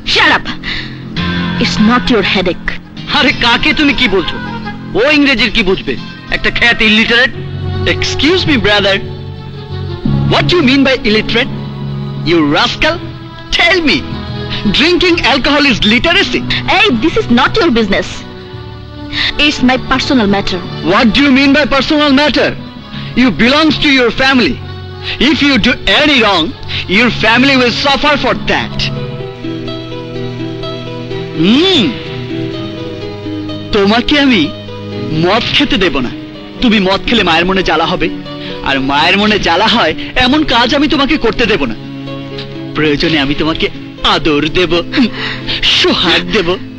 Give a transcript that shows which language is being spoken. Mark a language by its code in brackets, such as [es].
[en] Shut up, it's not your headache. [bn] আরে কাকে তুমি কি বলছো? ও ইংরেজির কি বুঝবে, একটা খ্যাত illiterate. [en] Excuse me brother, what do you mean by illiterate? You rascal, tell me, drinking alcohol is literacy? Hey, this is not your business. It's my personal matter. What do you mean by personal matter? You belongs to your family. If you do any wrong, your family will suffer for that. [bn] তোমাকে আমি মদ খেতে দেব না। তুমি মদ খেলে মায়ের মনে জ্বালা হবে, আর মায়ের মনে জ্বালা হয় এমন কাজ আমি তোমাকে করতে দেব না। প্রয়োজনে আমি তোমাকে আদর দেব, সোহাগ দেব।